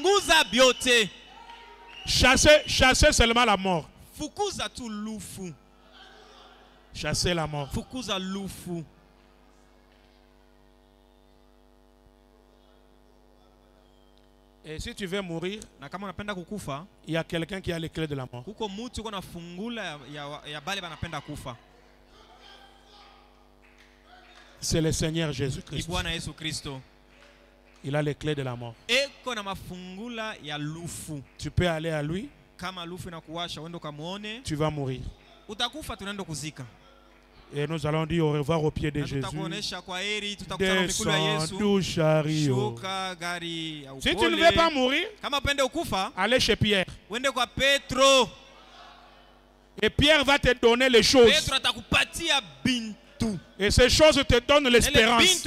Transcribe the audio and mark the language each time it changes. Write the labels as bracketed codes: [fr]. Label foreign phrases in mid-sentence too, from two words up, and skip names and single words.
[fr] Chasser seulement la mort. [sw] Fukuza tu lufu. [fr] Chasser la mort. [sw] Fukuza lufu. [fr] Et si tu veux mourir, [sw] na kama unapenda kukufa, [fr] il y a quelqu'un qui a les clés de la mort. [sw] Kuko mtu uko na fungula ya bale banapenda kufa. [fr] C'est le Seigneur Jésus-Christ. [sw] Bwana Yesu Kristo. [fr] Il a les clés de la mort. [sw] Eko na mafungula ya lufu. [fr] Tu peux aller à lui. [sw] Kama lufu inakuwasha wendo kamuone. [fr] Tu vas mourir. [sw] Utakufa tunaenda kuzika. [fr] Et nous allons dire au revoir au pied de Jésus. Descends du chariot. Si tu ne veux pas mourir, allez chez Pierre. Et Pierre va te donner les choses. Et ces choses te donnent l'espérance.